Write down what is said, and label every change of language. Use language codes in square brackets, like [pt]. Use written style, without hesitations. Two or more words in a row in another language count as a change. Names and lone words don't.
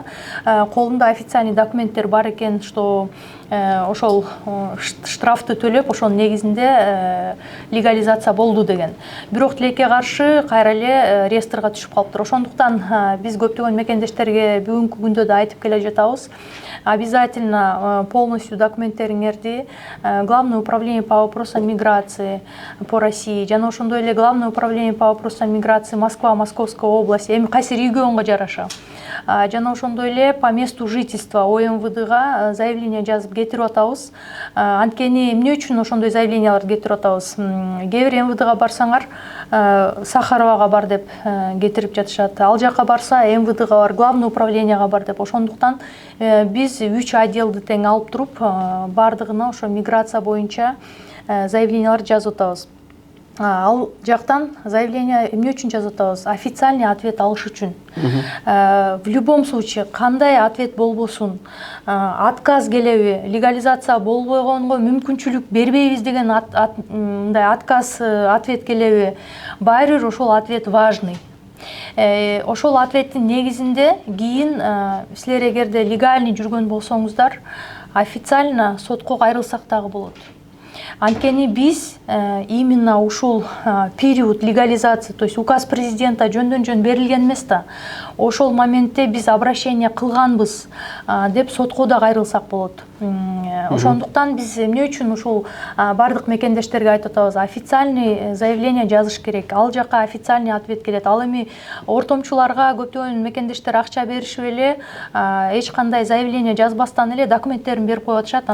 [ky] Колунда официальный документтер бар экен, что ошол штрафты төлөп, ошонун негизинде легализация болду деген. Бирок тилекке каршы кайра эле реестрге түшүп калыптыр. Ошондуктан биз көптөгөн мекендештерге бүгүнкү күндө да айтып келе жатабыз. [ru] Обязательно полностью документтериңерди Главное управление по вопросам миграции по России, [ky] жана ошондой эле [ru] Главное управление по вопросам миграции Москва, Московская область, [ky] эми кайсы регионго жараша. Жана ошондой эле [ru] по месту жительства [ky] ОМВДга заявление жазып кетирип атабыз. Анткени эмне үчүн ошондой заявленияларды кетирип атабыз? Кээ бир МВДга барсаңар, Сахаровага бар деп кетирип жатышат. Ал жака барса МВДга бар, [ru] Главное управлениега [ky] бар деп. Ошондуктан биз 3 отделди тең алып туруп, бардыгына ошо миграция боюнча заявленияларды жазып атабыз. Ал жактан заявление эмне үчүн жазып атабыз? [ru] Официальный ответ [ky] алыш үчүн. [ru] В любом случае, [ky] кандай ответ болбосун, отказ келеби, легализация болбогонго мүмкүнчүлүк бербейбиз деген мындай [ru] отказ ответ [ky] келеби, баары бир ошол [ru] ответ важный. [ky] Ошол ответтин негизинде кийин силер эгерде легальный жүргөн болсоңуздар, официально сотко кайрылсак дагы болот. Анткени биз именно ушул [ru] период легализации, то есть указ президента [ky] жөндөн-жөн берилген эмес да, ошол моментте биз обращение кылганбыз деп сотко да кайрылсак болот. Ошондуктан биз эмне үчүн ушул бардык мекендештерге айтып атабыз, [ru] официальный заявление [ky] жазыш керек. Ал жака [ru] официальный ответ [ky] келет. Ал эми ортомчуларга көптөгөн мекендештер акча беришип эле, эч кандай заявление жазбастан эле документтерин берип коюп атышат.